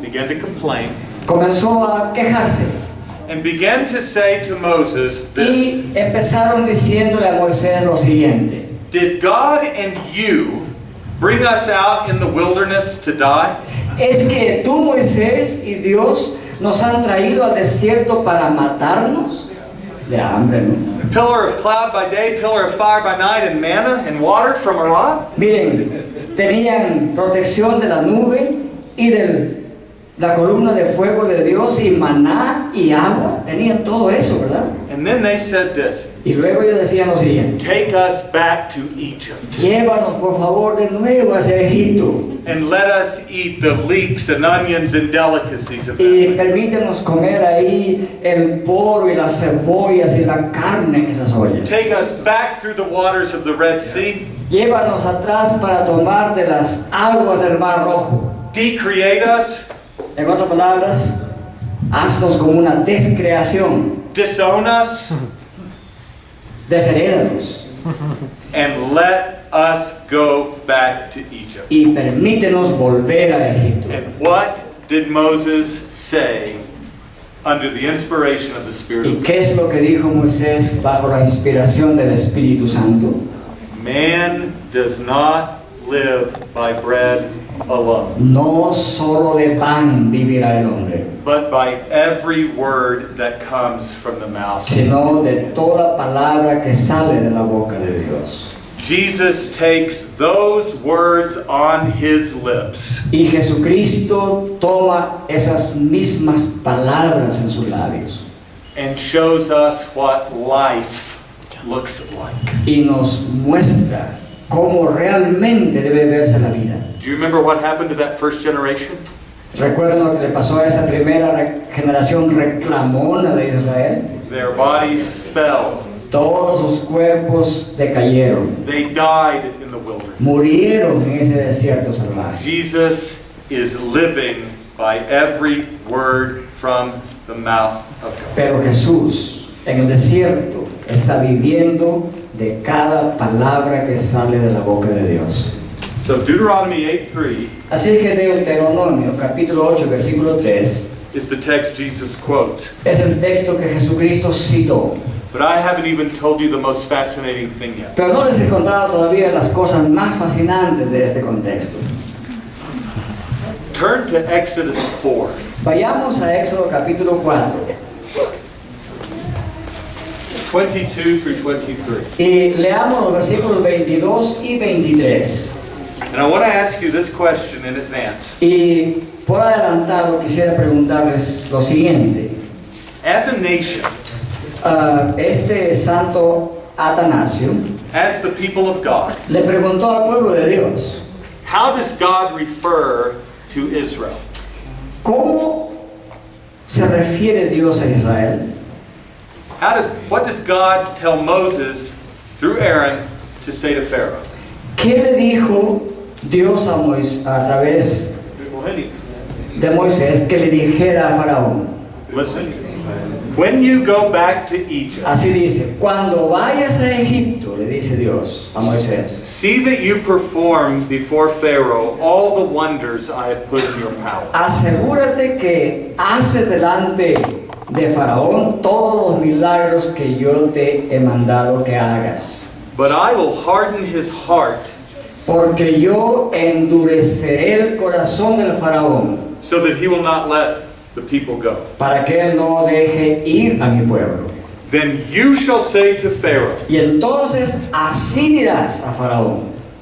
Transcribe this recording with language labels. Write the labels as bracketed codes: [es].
[en] began to complain, [es] comenzó a quejarse. [en] and began to say to Moses this: [es] Y empezaron diciéndole a Moisés lo siguiente: [en] Did God and you bring us out in the wilderness to die? [es] ¿Es que tú, Moisés, y Dios nos han traído al desierto para matarnos? De hambre, ¿no? [en] Pillar of cloud by day, pillar of fire by night, and manna and water from a rock. [es] Miren, tenían protección de la nube y de la columna de fuego de Dios y maná y agua. Tenían todo eso, ¿verdad? [en] And then they said this, [es] Y luego ellos decían lo siguiente: [en] take us back to Egypt [es] llévanos por favor de nuevo hacia Egipto [en] and let us eat the leeks and onions and delicacies of [es] y [en] that. [es] permítenos comer ahí el polvo y las cebollas y la carne en esas ollas. [en] Take us back through the waters of the Red Sea. [es] Llévanos atrás para tomar de las aguas del Mar Rojo. [en] Decreate us, [es] En otras palabras, haznos como una descreación, [en] disown us, [es] desherédanos [en] and let us go back to Egypt. [es] y permítenos volver a Egipto. [en] And what did Moses say under the inspiration of the Spirit [es] ¿Y [en] of [es] qué es lo que dijo Moisés bajo la inspiración del Espíritu Santo? [en] God? Man does not live by bread alone, [es] No solo de pan vivirá el hombre, [en] but by every word that comes from the mouth. [es] sino de toda palabra que sale de la boca de Dios. [en] Jesus takes those words on his lips [es] Y Jesucristo toma esas mismas palabras en sus labios [en] and shows us what life looks like. [es] y nos muestra cómo realmente debe verse la vida. [en] Do you remember what happened to that first generation? [es] ¿Recuerdan lo que le pasó a esa primera generación reclamona de Israel? [en] Their bodies fell. [es] Todos sus cuerpos decayeron, [en] They died in the wilderness. [es] murieron en ese desierto salvaje. [en] Jesus is living by every word from the mouth of God. [es] Pero Jesús en el desierto está viviendo de cada palabra que sale de la boca de Dios. [en] So Deuteronomy 8:3 [es] Así que Deuteronomio capítulo 8 versículo 3 [en] is the text Jesus quotes. [es] es el texto que Jesucristo citó. [en] But I haven't even told you the most fascinating thing yet. [es] Pero no les he contado todavía las cosas más fascinantes de este contexto. [en] Turn to Exodus 4. [es] Vayamos a Éxodo capítulo 4 [en] 22 through 23. [es] y leamos los versículos 22 y 23. [en] And I want to ask you this question in advance. [es] Y por adelantado quisiera preguntarles lo siguiente. [en] As a nation, [es] Este santo Atanasio [en] as the people of God, [es] le preguntó al pueblo de Dios: [en] how does God refer to Israel? [es] ¿cómo se refiere Dios a Israel? [en] What does God tell Moses through Aaron to say to Pharaoh? [es] ¿Qué le dijo Dios a través de Moisés que le dijera a Faraón? [en] Listen. When you go back to Egypt, [es] Así dice: cuando vayas a Egipto, le dice Dios a Moisés, [en] see that you perform before Pharaoh all the wonders I have put in your power. [es] asegúrate que haces delante de Faraón todos los milagros que yo te he mandado que hagas. [en] But I will harden his heart [es] Porque yo endureceré el corazón del Faraón [en] so that he will not let the people go. [es] para que él no deje ir a mi pueblo. [en] Then you shall say to Pharaoh, [es] Y entonces así dirás a Faraón: